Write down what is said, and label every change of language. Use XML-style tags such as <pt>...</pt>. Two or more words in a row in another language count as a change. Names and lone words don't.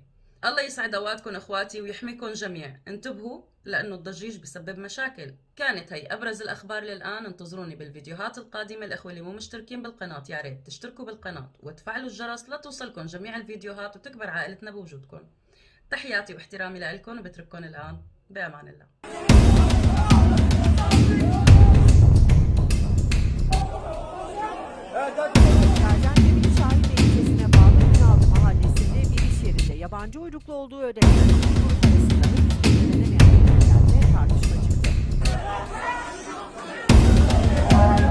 <ar>الله يسعد أوقاتكم أخواتي ويحميكم جميع. انتبهوا لأنه الضجيج بسبب مشاكل. كانت هي أبرز الأخبار للآن. انتظروني بالفيديوهات القادمة. الأخوة اللي مو مشتركين بالقناة يا ريت تشتركوا بالقناة وتفعلوا الجرس لتوصلكم جميع الفيديوهات وتكبر عائلتنا بوجودكم. تحياتي واحترامي لكم، وبترككم الآن بأمان الله.</ar> <tr>Gaziantep'in Şahinbey ilçesine bağlı Ünaldı mahallesinde bir iş yerinde yabancı uyruklu olduğu öğrenilen iki grup arasında henüz belirlenemeyen bir nedenle tartışma çıktı.</tr>